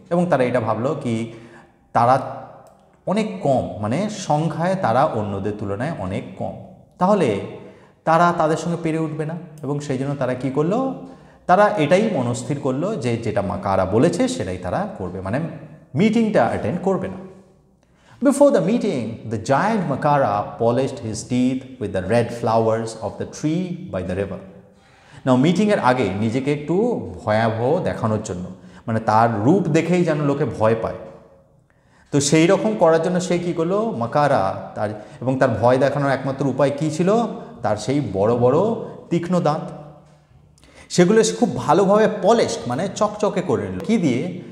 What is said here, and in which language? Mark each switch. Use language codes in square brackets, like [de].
[bn] এবং তারা এটা ভাবলো কি তারা অনেক কম, মানে সংখ্যায় তারা অন্যদের তুলনায় অনেক কম, তাহলে তারা তাদের সঙ্গে পেরে উঠবে না। এবং সেই জন্য তারা কি করলো, তারা এটাই মনস্থির করলো যে যেটা মাকারা বলেছে সেটাই তারা করবে, মানে মিটিংটা অ্যাটেন্ড করবে না। [en] Before the meeting, the giant Makara polished his teeth with the red flowers of the tree by the river. [bn] Now, meeting এর আগে নিজেকে একটু ভয়াবহ দেখানোর জন্য, মানে তার রূপ দেখেই যেন লোকে ভয় পায়, তো সেই রকম করার জন্য সে কী করলো, মাকারা তার এবং তার ভয় দেখানোর একমাত্র উপায় কী ছিল, তার সেই বড় বড় তীক্ষ্ণ দাঁত, সেগুলো খুব ভালোভাবে পলিশড মানে চকচকে করে নিল। কী দিয়ে?